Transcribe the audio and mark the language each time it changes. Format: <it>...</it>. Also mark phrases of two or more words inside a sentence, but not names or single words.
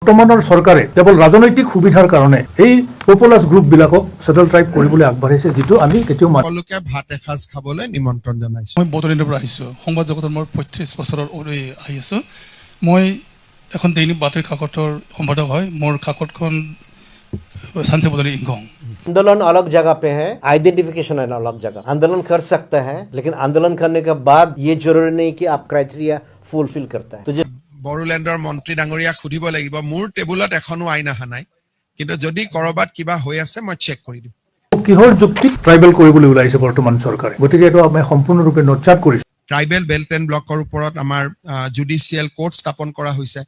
<as>বৰ্তমানৰ চৰকাৰে কেৱল ৰাজনৈতিক সুবিধাৰ কাৰণে এই পপুলাছ গ্ৰুপবিলাকক</as> <en>settle tribe</en> <as>কৰিবলৈ আগবাঢ়িছে, যিটো আমি কেতিয়াও সকলোকে ভাত এসাঁজ খাবলৈ নিমন্ত্ৰণ জনাইছো। মই বদলিনৰ পৰা আহিছোঁ। সংবাদ জগতৰ মই 35 বছৰৰ আহি আছোঁ। মই এখন দৈনিক বাতৰি কাকতৰ সম্পাদক হয়। মোৰ কাকতখন शांति बदली इंगोंग।</as> <hi>आंदोलन अलग जगह पे है, आइडेंटिफिकेशन है अलग जगह। आंदोलन कर सकता है, लेकिन आंदोलन करने के बाद ये जरूरी नहीं कि आप</hi> <en>criteria fulfil</en> <hi>करता है। तो</hi> <as>বড়োলেণ্ডৰ মন্ত্ৰী ডাঙৰীয়াক সুধিব লাগিব, মোৰ টেবুলত এখনো আইন অহা নাই, কিন্তু যদি কৰবাত কিবা হৈ আছে মই চেক কৰি দিম। কিহৰ যুক্তিক ট্ৰাইবেল কৰিবলৈ ওলাইছে বৰ্তমান চৰকাৰে, গতিকে এইটো আমি সম্পূৰ্ণৰূপে নটচাট কৰিছো।</as> <en>tribal belt and block</en> <as>ওপৰত আমাৰ</as> <en>judicial court</en> <as>স্থাপন কৰা হৈছে।</as>